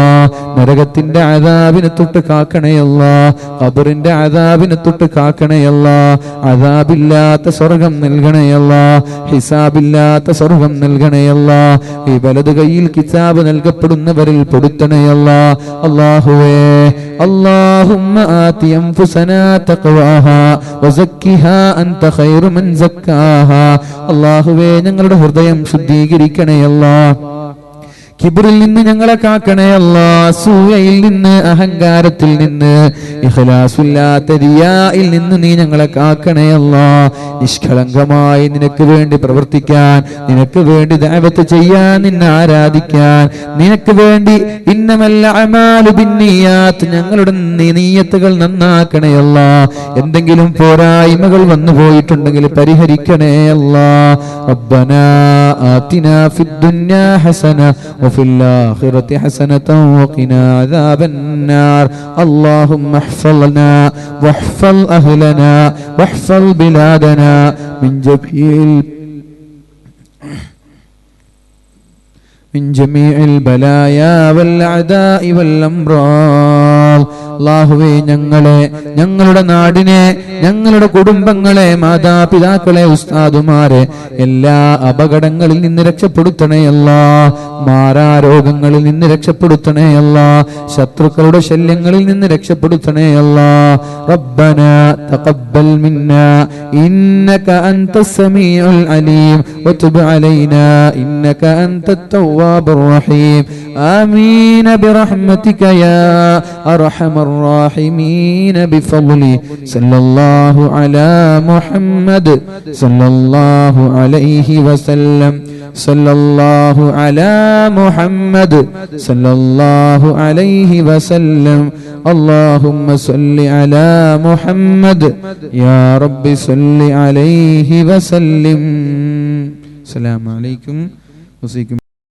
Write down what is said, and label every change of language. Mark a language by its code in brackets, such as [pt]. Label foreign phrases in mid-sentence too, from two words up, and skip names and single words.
[ml] നരകത്തിന്റെ അദാബിനെ തൊട്ട് കാക്കണേ അല്ലാ. ഖബറിന്റെ അദാബിനെ തൊട്ട് കാക്കണേ അല്ലാ. അദാബില്ലാത്ത സ്വർഗം നൽകണേ അല്ലാ. ഹിസാബില്ലാത്ത സ്വർഗം നൽകണേ അല്ലാ. ഈ വലത് കയ്യിൽ കിതാബ് നൽകപ്പെടുന്നവരിൽ പെടുത്തണേ അല്ലാ. [ar] അല്ലാഹുവേ اللهم آت أنفسنا تقواها وزكها أنت خير من زكاها. [ml] അല്ലാഹുവേ ഞങ്ങളുടെ ഹൃദയം ശുദ്ധീകരിക്കണേ അല്ലാ. കിബ്റിൽ നിന്ന് ഞങ്ങളെ കാക്കണേ അല്ലാ. അസൂയയിൽ നിന്ന്, അഹങ്കാരത്തിൽ നിന്ന്, ഇഖ്ലാസില്ലാത്ത റിയായിൽ നിന്ന് നീ ഞങ്ങളെ കാക്കണേ അല്ലാ. നിഷ്കളങ്കമായി നിനക്ക് വേണ്ടി പ്രവർത്തിക്കാൻ, നിനക്ക് വേണ്ടി ദഅവത്ത് ചെയ്യാൻ, നിന്നെ ആരാധിക്കാൻ, നിനക്ക് വേണ്ടി [ar] إنما الأعمال بالنيات [ml] ഞങ്ങളുടെ നിയ്യത്തുകൾ നന്നാക്കണേ അല്ലാ. എന്തെങ്കിലും പോരായ്മകൾ വന്നു പോയിട്ടുണ്ടെങ്കിൽ പരിഹരിക്കണേ അല്ലാ. [ar] ربنا آتنا في الدنيا حسنة وفي الآخرة حسنة وقنا عذاب النار. اللهم احفظنا واحفظ أهلنا واحفظ بلادنا من جميع البلايا والأعداء والأمراض. [ml] അല്ലാഹുവേ ഞങ്ങളെ, ഞങ്ങളുടെ നാടിനെ, ഞങ്ങളുടെ കുടുംബങ്ങളെ, മാതാപിതാക്കളെ, ഉസ്താദുമാരെ എല്ലാ അപകടങ്ങളിൽ നിന്ന് രക്ഷപ്പെടുത്തണേ അല്ലാ. മാരാരോഗങ്ങളിൽ നിന്ന് രക്ഷപ്പെടുത്തണേ അല്ലാ. ശത്രുക്കളുടെ ശല്യങ്ങളിൽ നിന്ന് രക്ഷപ്പെടുത്തണേ അല്ലാ. [ar] ربنا تقبل منا إنك أنت السميع العليم وتب علينا إنك أنت التواب الرحيم. آمين برحمتك يا أرحم الراحمين بفضله صلى الله على محمد صلى الله عليه وسلم. صلى الله على محمد صلى الله عليه وسلم. اللهم صل على محمد يا رب صل عليه وسلم. السلام عليكم.